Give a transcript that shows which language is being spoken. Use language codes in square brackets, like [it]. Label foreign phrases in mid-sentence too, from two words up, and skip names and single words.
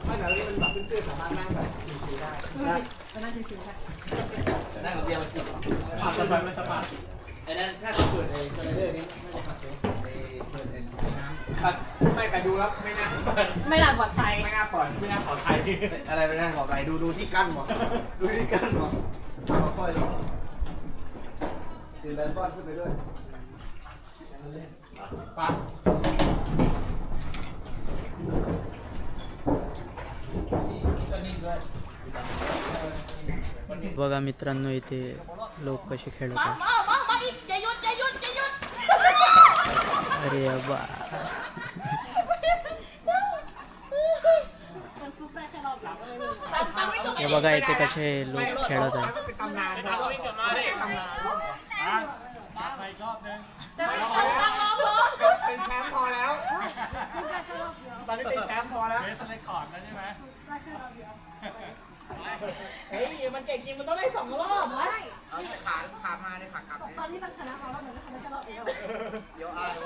[th] ไม่แบบนี้มันแบบตื้นๆสามารถนั่งแบบชิวๆได้ก็นั่งชิวๆได้นั่งกับเบียร์มันจิบสบายมันสบายไอ้นั่นถ้าเปิดไอ้คอนเทนเนอร์นี้ไม่ได้ครับเปิดน้ำไม่แต่ดูแล้วไม่น่าไม่น่าปลอดภัยไม่น่าปลอดภัยอะไรไม่น่าปลอดภัยดูที่กั้นหมดดูที่กั้นหมดเอาค่อยๆถือแบนบอลขึ้นไปด้วย [mr] बघा मित्रांनो इथे लोक कसे खेळत आहेत. अरे बा हे बघा इथे कसे लोक खेळत आहेत. [th] เป็นแชมป์พอแล้วตอนนี้เป็นแชมป์พอแล้ว [en] best record [th] แล้วใช่ไหมเฮ้ยมันเก่งจริงมันต้องได้2 รอบเอาขามาได้ขากลับตอนที่มันชนะเขาแล้วมันก็ทำได้แค่รอบเดียวเดี๋ยว